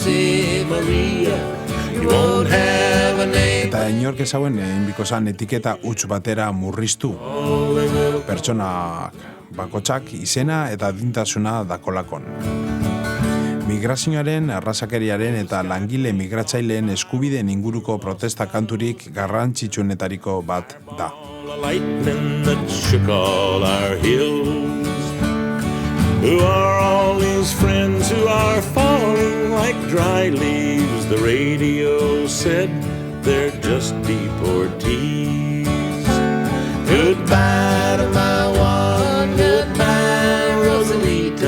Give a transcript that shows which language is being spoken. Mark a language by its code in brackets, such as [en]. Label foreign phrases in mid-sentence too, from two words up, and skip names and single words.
[eu] Eta inork ezauen inbiko zan etiketa huts batera murriztu. Pertsonak bakotsak izena eta dintasuna dakolakon. Migrazioaren, arrazakeriaren eta langile migratzaileen eskubideen inguruko protesta kanturik garrantzitsuenetariko bat da. [en] Who are all these friends who are falling like dry leaves? The radio said they're just deportees. Goodbye to my one, goodbye Rosalita.